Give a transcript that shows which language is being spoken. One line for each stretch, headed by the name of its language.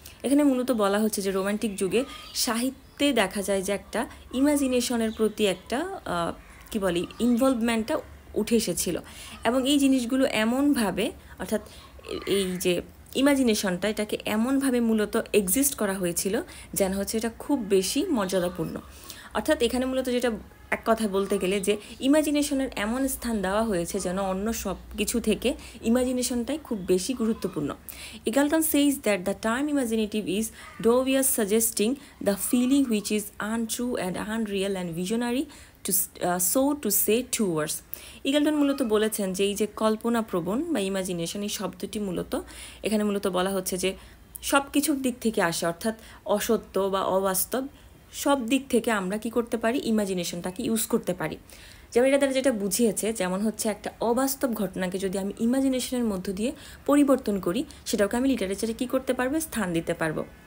Bangla: এখানে মূলত বলা হচ্ছে যে রোম্যান্টিক যুগে সাহিত্যে দেখা যায় যে একটা ইমাজিনেশনের প্রতি একটা কী বলি ইনভলভমেন্টটা উঠে এসেছিল, এবং এই জিনিসগুলো এমনভাবে, অর্থাৎ এই যে ইমাজিনেশনটা এটাকে এমনভাবে মূলত এক্সিস্ট করা হয়েছিল যেন হচ্ছে এটা খুব বেশি মর্যাদাপূর্ণ। অর্থাৎ এখানে মূলত যেটা এক কথা বলতে গেলে যে ইমাজিনেশনের এমন স্থান দেওয়া হয়েছে যেন অন্য সব কিছু থেকে ইমাজিনেশনটাই খুব বেশি গুরুত্বপূর্ণ।
English: Eagleton says that the term imaginative is dubious, suggesting the feeling which is untrue and unreal and visionary to say two words.
Bangla: Eagleton মূলত বলেছেন যে এই যে কল্পনাপ্রবণ বা ইমাজিনেশন, এই শব্দটি মূলত এখানে মূলত বলা হচ্ছে যে সব কিছুর দিক থেকে আসে, অর্থাৎ অসত্য বা অবাস্তব সব দিক থেকে আমরা কি করতে পারি, ইমাজিনেশনটাকে ইউজ করতে পারি। যেমন এটা দ্বারা যেটা বুঝিয়েছে, যেমন হচ্ছে একটা অবাস্তব ঘটনাকে যদি আমি ইমাজিনেশনের মধ্য দিয়ে পরিবর্তন করি, সেটাকে আমি লিটারেচারে কী করতে পারবো, স্থান দিতে পারবো।